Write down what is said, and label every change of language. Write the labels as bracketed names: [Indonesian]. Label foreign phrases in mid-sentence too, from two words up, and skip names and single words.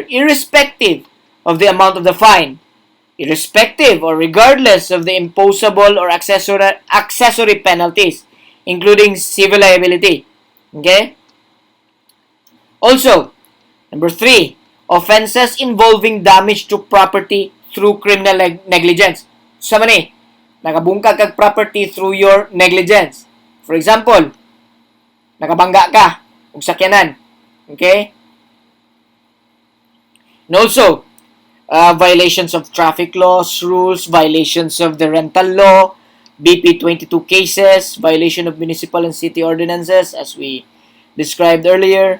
[English] Irrespective of the amount of the fine. Irrespective or regardless of the imposable or accessory penalties, including civil liability. Okay? Also, number 3, offenses involving damage to property through criminal negligence. [Hiligaynon] Sa man nakabungkag kag [English] property through your negligence. For example, [Cebuano] nakabangga ka og sakyanan. [English] Okay? And also, violations of traffic laws, rules, violations of the rental law, BP 22 cases, violation of municipal and city ordinances, as we described earlier.